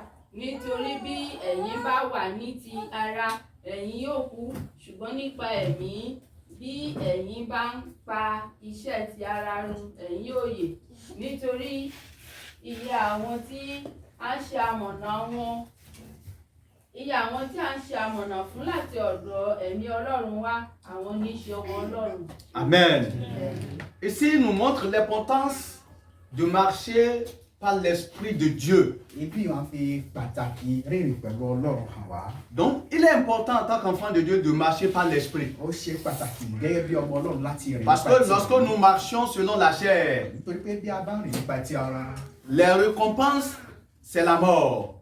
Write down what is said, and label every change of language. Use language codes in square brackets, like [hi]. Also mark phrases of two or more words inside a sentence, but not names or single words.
[yo] Nítorí bí ẹ̀yin bá wà ní ti ara, ẹ̀yin yóò kú, ṣùgbọ́n nípa ẹ̀mí, bí ẹ̀yin bá ń pa iṣẹ́ ti ara run, ẹ̀yin yóò yè. Nítorí iye àwọn tí a ń ṣe amọ̀nà fún láti ọ̀dọ̀ ẹ̀mí Ọlọ́run wá, àwọn ní í ṣe ọmọ Ọlọ́run. Amen. [fr] Ici, il nous montre l'importance de marcher par l'Esprit de Dieu. Donc, il est important en tant qu'enfant de Dieu de marcher par l'Esprit. Parce que lorsque nous marchons selon la chair, les récompenses, c'est la mort.